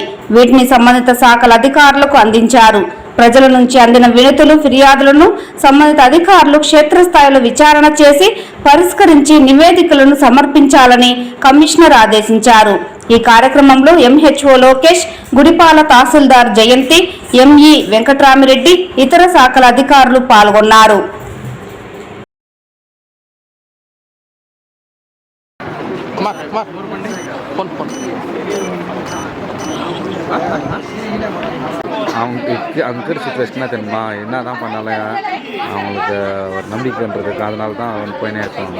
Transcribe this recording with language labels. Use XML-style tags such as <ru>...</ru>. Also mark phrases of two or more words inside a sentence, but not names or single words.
<te>వీటిని సంబంధిత శాఖల అధికారులకు అందించారు. ప్రజల నుంచి అందిన వినతులు, ఫిర్యాదులను సంబంధిత అధికారులు క్షేత్రస్థాయిలో విచారణ చేసి పరిష్కరించి నివేదికలను సమర్పించాలని కమిషనర్ ఆదేశించారు. ఈ కార్యక్రమంలో ఎంహెచ్ఓ లోకేష్, గుడిపాల తహసీల్దార్ జయంతి, ఎంఈ వెంకట్రామిరెడ్డి, ఇతర శాఖల అధికారులు పాల్గొన్నారు.</te> <ta>அங்கே சுச்சுவேஷனாக தெரியுமா என்ன தான் பண்ணாலும் அவங்களுக்கு ஒரு நம்பிக்கைன்றது அதனால தான் அவன் போயினே இருக்காங்க.</ta>